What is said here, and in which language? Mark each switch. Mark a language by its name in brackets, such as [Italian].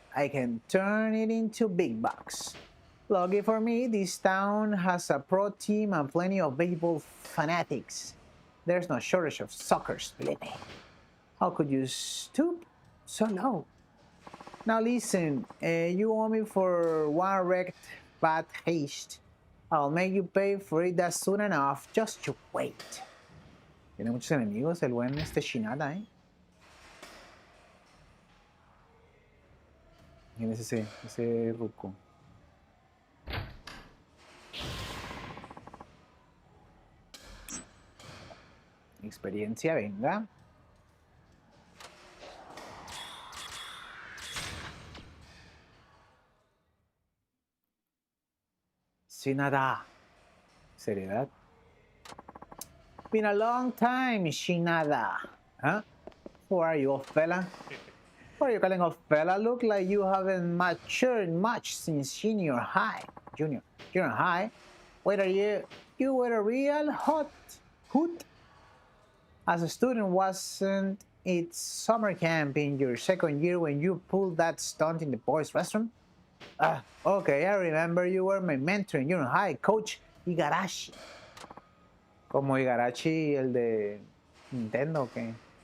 [English] I can turn it into big bucks. Lucky for me, this town has a pro team and plenty of baseball fanatics. There's no shortage of suckers, believe me. How could you stoop so low? Now listen, you owe me for one wrecked bad haste. I'll make you pay for it that soon enough. Just you wait. [Spanish] Tiene muchos enemigos el buen Shinada, ¿eh? ¿Quién es ese ruco? Experiencia, venga. [English] Shinada. [Spanish] Seriedad. [English] Been a long time, Shinada. Huh? Who are you, old fella? What are you calling old fella? Look like you haven't matured much since junior high. Junior high? Wait, you were a real hoot? As a student, wasn't it summer camp in your second year when you pulled that stunt in the boys' restroom? Okay, I remember you were my mentor in junior high, Coach Igarashi. [Spanish] Como Igarashi, el de Nintendo, ¿o qué?